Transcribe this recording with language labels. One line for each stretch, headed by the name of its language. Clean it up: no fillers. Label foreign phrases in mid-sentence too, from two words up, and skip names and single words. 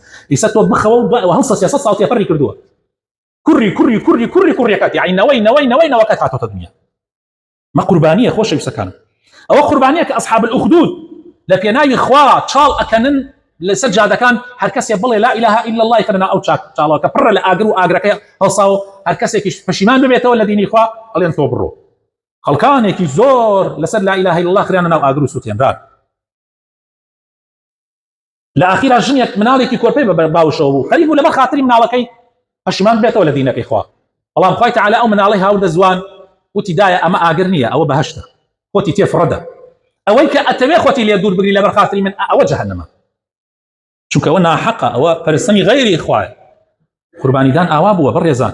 Central Kurdish: ئیسا تۆ بخەوە و هەڵسە 300 ساڵ تێپەڕی کردووە کوڕیەکەت یعنی نەوەی نەوەکەت هاتۆتە دنیا مە قوربانیە خۆشەویستەکانم ئەوە قوربانیە کە ئەصحاب الأخدود لە پێناوی خوا چاڵ ئەکەنن لەسەر جادەکان هەر کەسێ بڵێ
Arabic: لا إله إلا الله
Central Kurdish: کەنە ئەو چاڵەکە پڕە لە ئاگر و ئاگرەکەی هەڵساوە هەر کەسێکیش پەشیمان ببێتەوە لە دینی خوا ئەڵێن تۆ بڕۆ خەڵکانێکی زۆر لەسەر
Arabic: لا إله إلا الله
Central Kurdish: خریانە ناو ئاگر و سوتێنران لە ئاخیرا ژنێک مناڵێکی کۆرپەی بە باوشەوە بوو خەریک بوو لەبەر خاتری مناڵەکەی پەشیمان بێتەوە لە دینەکەی خوا بەڵام خوای تەعالا ئەو مناڵەی هاوردە زوان وتی دایە ئەمە ئاگر نییە ئەوە بەهەشتە خۆتی تێفڕەدە ئەوەی کە ئەتەوێ خۆتی لێ دوور بگری لەبەر خاتری من ئەوە جەهەنەمە چونکە ئەوە ناحەقە ئەوە پەرستنی غەیری خوایە قوربانیدان ئاوا بووە بەڕێزان